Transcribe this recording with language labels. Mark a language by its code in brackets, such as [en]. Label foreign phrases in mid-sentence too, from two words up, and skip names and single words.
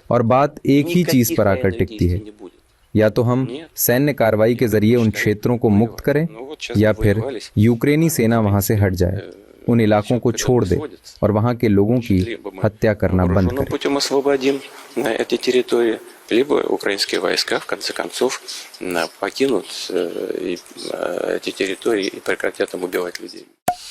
[hi] और बात एक ही चीज पर आकर टिकती है, या तो हम सैन्य कार्रवाई के जरिए उन क्षेत्रों को मुक्त करें या फिर यूक्रेनी सेना वहां से हट जाए, उन इलाकों को छोड़ दे और वहां के लोगों की हत्या करना बंद करे। [ru] Либо украинские войска, в конце концов, покинут эти территории и прекратят там убивать людей.